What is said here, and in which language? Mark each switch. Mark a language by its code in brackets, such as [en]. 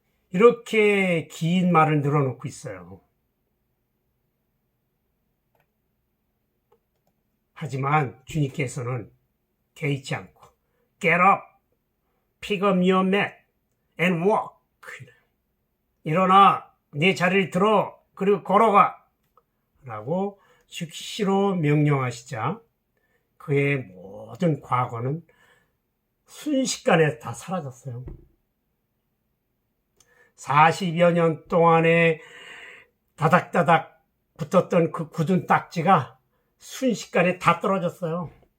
[ko] 이렇게 긴 말을 늘어놓고 있어요. 하지만 주님께서는 개의치 않고 [en] Get up, pick up your mat and walk. [ko] 일어나, 내 자리를 들어, 그리고 걸어가. 라고 즉시로 명령하시자 그의 모든 과거는 순식간에 다 사라졌어요. 40여 년 동안에 다닥다닥 붙었던 그 굳은 딱지가 순식간에 다 떨어졌어요.